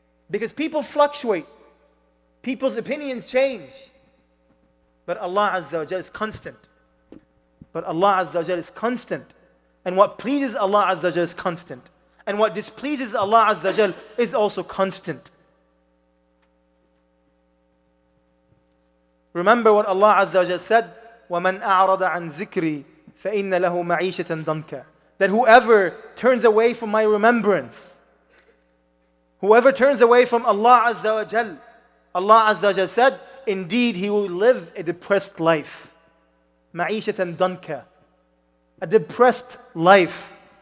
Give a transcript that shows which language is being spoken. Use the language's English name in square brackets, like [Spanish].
[English] Because people fluctuate. People's opinions change. But Allah Azza wa Jal is constant. But Allah Azza wa Jal is constant. And what pleases Allah Azza wa Jal is constant. And what displeases Allah Azza wa Jal is also constant. Remember what Allah Azza wa Jal said, [Arabic] وَمَنْ أَعْرَضَ عَنْ ذِكْرِي فَإِنَّ لَهُ مَعِيشَةً ضَنْكًا. [English] That whoever turns away from my remembrance, whoever turns away from Allah Azza wa Jal, Allah Azza wa Jal said, indeed he will live a depressed life. [Arabic] مَعِيشَةً ضَنْكًا. [English] A depressed life.